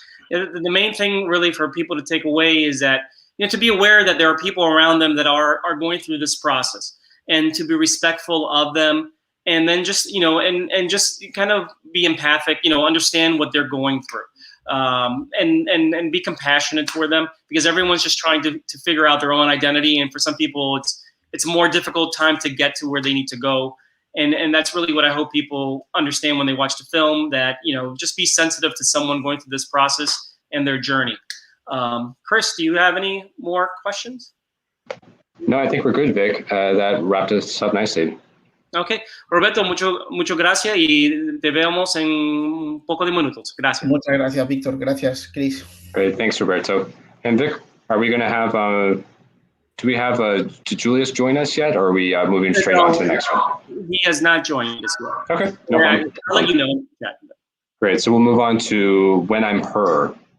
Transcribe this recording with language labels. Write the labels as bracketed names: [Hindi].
[English] The main thing really for people to take away is that to be aware that there are people around them that are going through this process, and to be respectful of them, and then just and just kind of be empathic, understand what they're going through, and be compassionate toward them, because everyone's just trying to figure out their own identity, and for some people it's a more difficult time to get to where they need to go. And that's really what I hope people understand when they watch the film, that, just be sensitive to someone going through this process and their journey. Chris, do you have any more questions? No, I think we're good, Vic. That wrapped us up nicely. Okay. [Spanish] Roberto, mucho gracias, y te vemos en un poco de minutos. Gracias. Muchas gracias, Víctor. Gracias, Chris. [English] Great. Thanks, Roberto. And Vic, are we going to have... do we have did Julius join us yet, or are we moving straight on to the next one? He has not joined us yet. Okay, no problem. I'll let you know. Yeah. Great, so we'll move on to When I'm Her.